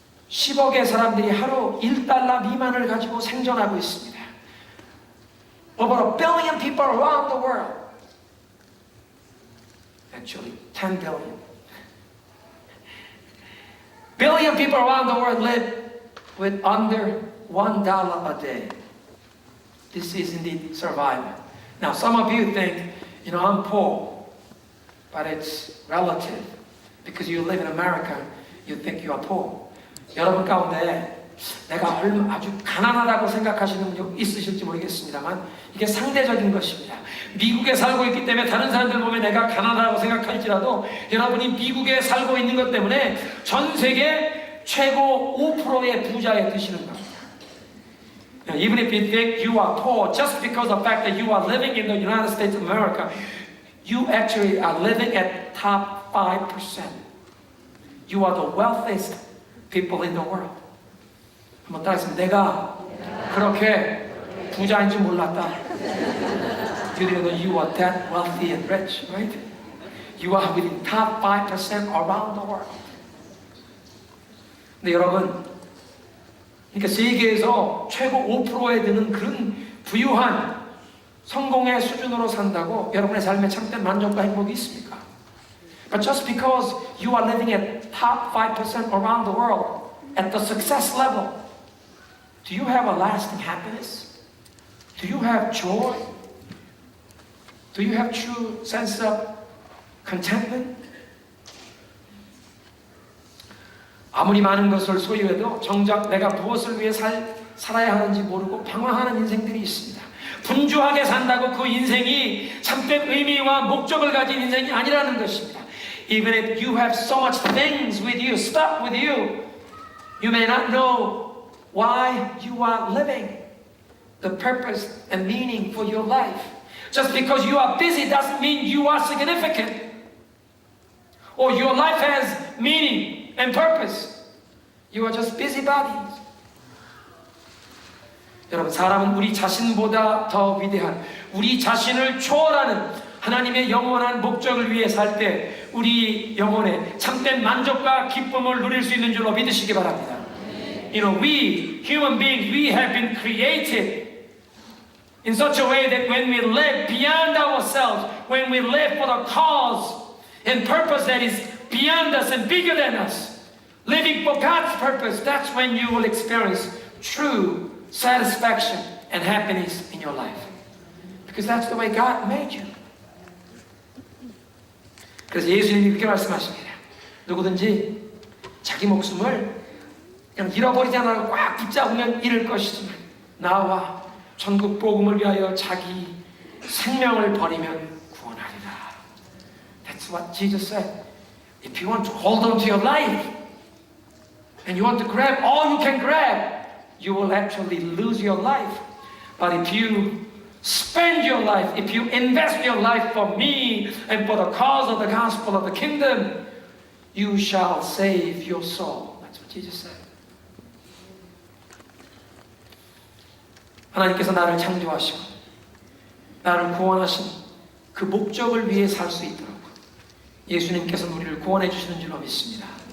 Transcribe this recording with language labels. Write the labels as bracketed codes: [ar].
[ko] 10억의 사람들이 하루 $1 미만을 가지고 생존하고 있습니다. [en] Over a billion people around the world. Actually, 10 billion. Billion people around the world live with under $1 a day. This is indeed survival. Now, some of you think, I'm poor, but it's relative. Because you live in America, you think you are poor. [ko] 여러분 가운데 내가 아주 가난하다고 생각하시는 분 있으실지 모르겠습니다만 이게 상대적인 것입니다. 미국에 살고 있기 때문에 다른 사람들 보면 내가 가난하다고 생각할지라도 여러분이 미국에 살고 있는 것 때문에 전 세계 최고 5%의 부자에 드시는 겁니다. [en] Even if you think you are poor, just because of the fact that you are living in the United States of America, you actually are living at top 5%. You are the wealthiest people in the world. [ko] 한번 따라했습니다. 내가 그렇게 부자인 줄 몰랐다. [en] You didn't know you are that wealthy and rich, right? You are within top 5% around the world. [ko] 근데 여러분, 그러니까 세계에서 최고 5%에 드는 그런 부유한 성공의 수준으로 산다고 여러분의 삶에 참된 만족과 행복이 있습니까? [en] But just because you are living at top 5% around the world, at the success level, do you have a lasting happiness? Do you have joy? Do you have true sense of contentment? [ko] 아무리 많은 것을 소유해도 정작 내가 무엇을 위해 살아야 하는지 모르고 방황하는 인생들이 있습니다. 분주하게 산다고 그 인생이 참된 의미와 목적을 가진 인생이 아니라는 것입니다. [en] Even if you have so much things with you, stuff with you, you may not know why you are living, the purpose and meaning for your life. Just because you are busy doesn't mean you are significant, or your life has meaning and purpose. You are just busybodies. [ko] 여러분, 사람은 우리 자신보다 더 위대한, 우리 자신을 초월하는 하나님의 영원한 목적을 위해 살 때 우리 영혼에 참된 만족과 기쁨을 누릴 수 있는 줄로 믿으시기 바랍니다. [en] We human beings, we have been created in such a way that when we live beyond ourselves, when we live for the cause and purpose that is beyond us and bigger than us, living for God's purpose, that's when you will experience true satisfaction and happiness in your life. Because that's the way God made you. [ko] 그래서 예수님이 그렇게 말씀하십니다. 누구든지 자기 목숨을 그냥 잃어버리지 않고 꽉 붙잡으면 잃을 것이지만 나와 천국 복음을 위하여 자기 생명을 버리면 구원하리라. [en] That's what Jesus said. If you want to hold on to your life and you want to grab all you can grab, you will actually lose your life. But if you spend your life, if you invest your life for me and for the cause of the gospel of the kingdom, you shall save your soul. That's what Jesus said. [ko] 하나님께서 나를 창조하시고 나를 구원하신 그 목적을 위해 살 수 있도록 예수님께서 우리를 구원해 주시는 줄로 믿습니다.